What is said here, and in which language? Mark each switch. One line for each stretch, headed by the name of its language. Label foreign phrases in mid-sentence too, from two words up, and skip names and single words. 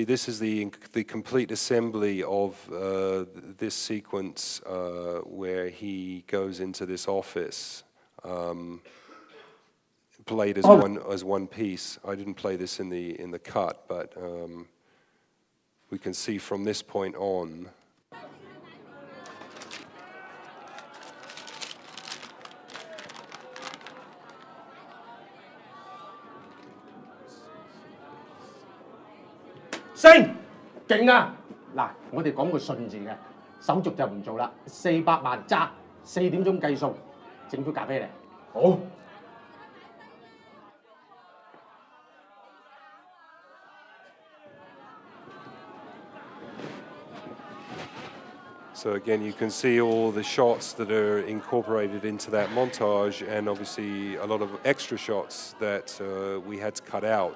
English: This is the complete assembly of this sequence where he goes into this office, played as one piece. I didn't play this in the cut, but we can see from this point on.
Cantonese: 升，勁啊！嗱，我哋講個順字嘅，手續就唔做啦，400萬揸，4點鐘計數，政府嫁俾你。好。
English: So again, you can see all the shots that are incorporated into that montage, and obviously a lot of extra shots that we had to cut out.